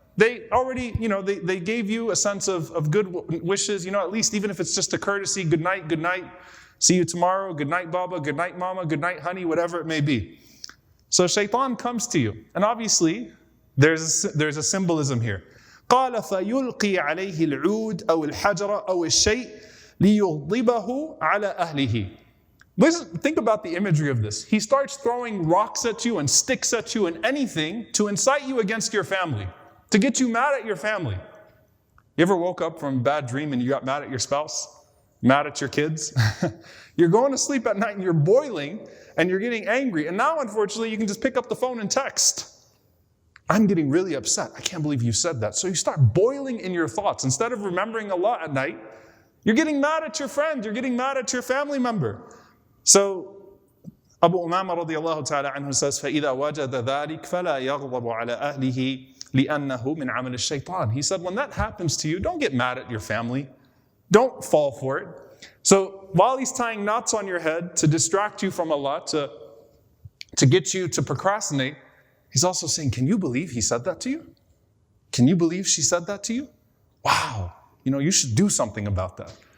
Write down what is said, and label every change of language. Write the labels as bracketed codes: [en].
[en] They already, they gave you a sense of good wishes, at least even if it's just a courtesy, good night, see you tomorrow, good night, Baba, good night, Mama, good night, honey, whatever it may be. So Shaytan comes to you. And obviously, there's a symbolism here. [ar] قال فيلقي عليه العود أو الحجر أو الشيء ليغضبه على أهله. [en] Listen, think about the imagery of this. He starts throwing rocks at you and sticks at you and anything to incite you against your family, to get you mad at your family. You ever woke up from a bad dream and you got mad at your spouse? Mad at your kids? You're going to sleep at night and you're boiling and you're getting angry. And now, unfortunately, you can just pick up the phone and text. I'm getting really upset. I can't believe you said that. So you start boiling in your thoughts. Instead of remembering Allah at night, you're getting mad at your friend. You're getting mad at your family member. So Abu Umama radiallahu ta'ala anhu says, [ar] فَإِذَا وَجَدَ ذَلِكَ فَلَا يَغْضَبُ عَلَى أَهْلِهِ لِأَنَّهُ مِنْ عَمَلِ الشَّيْطَانِ. [en] He said, when that happens to you, don't get mad at your family. Don't fall for it. So while he's tying knots on your head to distract you from Allah, to get you to procrastinate, he's also saying, can you believe he said that to you? Can you believe she said that to you? Wow, you should do something about that.